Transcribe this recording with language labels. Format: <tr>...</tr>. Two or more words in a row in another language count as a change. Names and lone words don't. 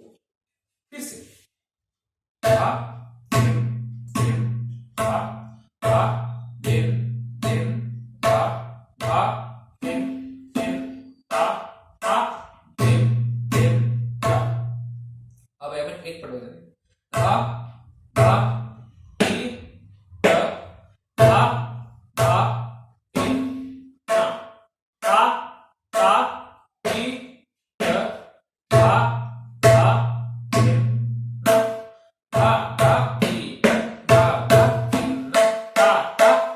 <hi>फिर से धा दिन दिन धा धा दिन दिन धा धा दिन दिन धा धा दिन दिन धा। अब एक पट बजाते धा धा धी ध धा धा दिन धा धा धा धी ध धा धा दिन धा धा धी धा धा दिन धा धा</hi>